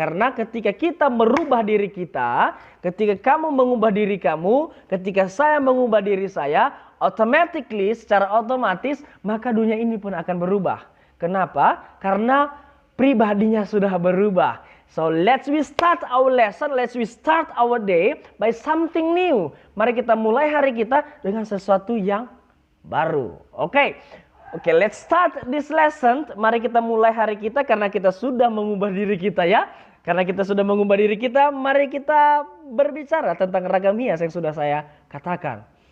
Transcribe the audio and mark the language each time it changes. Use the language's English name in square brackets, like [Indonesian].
[Indonesian] Karena ketika kita merubah diri kita, ketika kamu mengubah diri kamu, ketika saya mengubah diri saya, automatically, secara otomatis, maka dunia ini pun akan berubah. Kenapa? Karena pribadinya sudah berubah. [English] So let's we start our lesson, let's we start our day by something new. [Indonesian] Mari kita mulai hari kita dengan sesuatu yang baru. Oke, [English] let's start this lesson. [Indonesian] Mari kita mulai hari kita karena kita sudah mengubah diri kita ya. Karena kita sudah mengubah diri kita, mari kita berbicara tentang ragam hias yang sudah saya katakan.